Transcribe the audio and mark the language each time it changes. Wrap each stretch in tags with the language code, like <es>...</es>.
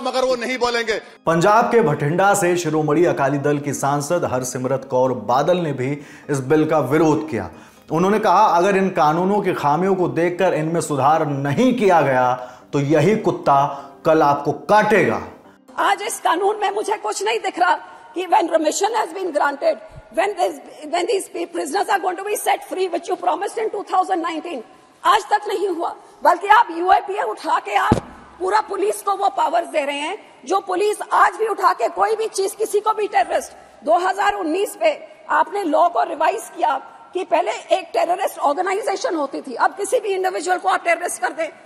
<hi>मगर वो नहीं बोलेंगे। पंजाब के भटिंडा से शिरोमणि अकाली दल की सांसद हरसिमरत कौर बादल ने भी इस बिल का विरोध किया। उन्होंने कहा अगर इन कानूनों की खामियों को देखकर इनमें सुधार नहीं किया गया तो यही कुत्ता कल आपको काटेगा। आज इस कानून में मुझे कुछ नहीं दिख रहा कि</hi> <en>when remission has been granted, when these prisoners are going to be set free, which you promised in 2019,</en> <hi>आज तक नहीं हुआ। बल्कि आप यूएपीए उठा के आप पूरा पुलिस को वो पावर्स दे रहे हैं जो पुलिस आज भी उठा के कोई भी चीज, किसी को भी टेररिस्ट, 2019 पे आपने लॉ को रिवाइज किया कि पहले एक टेररिस्ट ऑर्गेनाइजेशन होती थी, अब किसी भी इंडिविजुअल को आप टेररिस्ट कर दें।</hi>